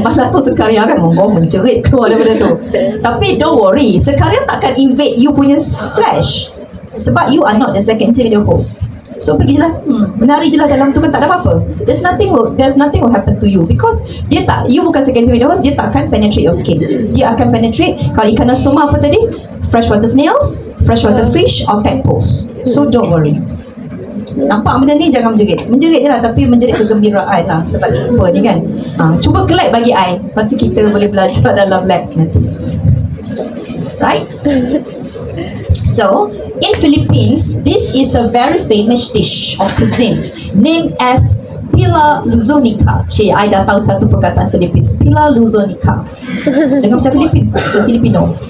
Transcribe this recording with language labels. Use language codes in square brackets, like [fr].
[ms] Malah tu sekarya kan menjerit keluar daripada tu. Tapi [en] don't worry, sekarya [ms] takkan [en] invade you [ms] punya [en] flesh. [ms] Sebab [en] you are not the second intermediate host. So [ms] pergi je lah, menari je lah dalam tu kan, tak ada apa-apa. [en] There's nothing will happen to you because you [ms] bukan [en] second intermediate host. [ms] Dia takkan [en] penetrate your skin. [ms] Dia akan [en] penetrate, [ms] kalau [en] Echinostoma [ms] apa tadi, [en] freshwater snails, freshwater fish or tadpoles. So don't worry. [ms] Nampak benda ni jangan menjerit je lah, tapi menjerit kegembiraan lah sebab jumpa ni kan. Cuba [en] collect [ms] bagi I, lepas tu kita boleh belajar dalam lab nanti. [en] Right? So, in Philippines, this is a very famous dish or cuisine named as Pila Luzonica. [ms] I dah tahu satu perkataan Philippines, Pila Luzonica. Dengar macam Philippines tak? Macam Filipino.